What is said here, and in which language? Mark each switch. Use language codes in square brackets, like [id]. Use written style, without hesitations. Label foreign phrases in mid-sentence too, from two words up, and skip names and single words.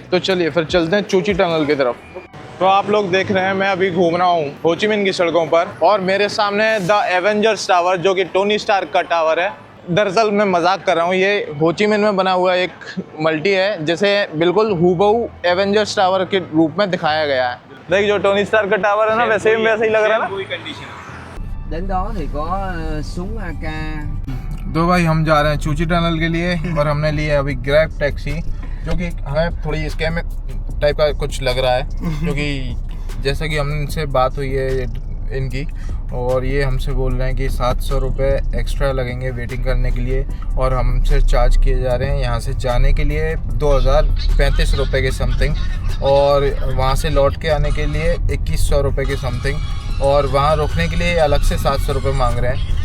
[hi] तो चलिए फिर चलते हैं चूची टनल की तरफ। तो आप लोग देख रहे हैं मैं अभी घूम रहा हूँ हो ची मिन्ह की सड़कों पर और मेरे सामने है द एवेंजर्स टावर, जो कि टोनी स्टार्क का टावर है। दरअसल मैं मजाक कर रहा हूँ, ये हो ची मिन्ह में बना हुआ एक मल्टी है, जिसे बिल्कुल हूबहू एवेंजर्स टावर के रूप में दिखाया गया है। देख जो टोनी स्टार्क का टावर है ना, वैसे ही लग रहा है ना। [vi] Đến đó thì có súng AK. [hi] तो भाई हम जा रहे हैं चूची टनल के लिए और हमने लिया अभी ग्रैब टैक्सी, जो कि हमें थोड़ी [en] scam type [hi] का कुछ लग रहा है, क्योंकि जैसा कि हमसे बात हुई है इनकी और ये हमसे बोल रहे हैं कि 700 रुपये एक्स्ट्रा लगेंगे वेटिंग करने के लिए और हमसे चार्ज किए जा रहे हैं यहाँ से जाने के लिए 2,035 रुपये के समथिंग और वहाँ से लौट के आने के लिए 2,100 रुपये के समथिंग और वहाँ रुकने के लिए अलग से 700 रुपये मांग रहे हैं।